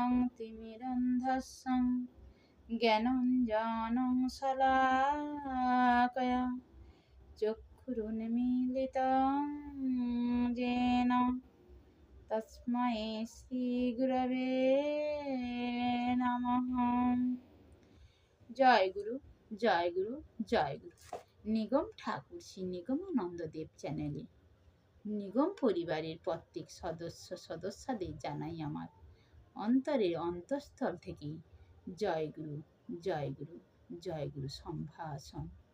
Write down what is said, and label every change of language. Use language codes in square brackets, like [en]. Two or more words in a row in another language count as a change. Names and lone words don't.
[sa] ज्ञानाञ्जनशलाकया ज्ञानाञ्जनं शलाकया चक्षुरुन्मीलितं येन तस्मै श्रीगुरवे नमः। [bn] জয় গুরু, জয় গুরু, জয় গুরু। নিগম ঠাকুর শ্রী নিগমানন্দ দেব চ্যানেলে নিগম পরিবারের প্রত্যেক সদস্যদের জানাই আমার অন্তরের অন্তঃস্থল থেকে জয় গুরু, জয় গুরু, জয় গুরু সম্ভাষণ।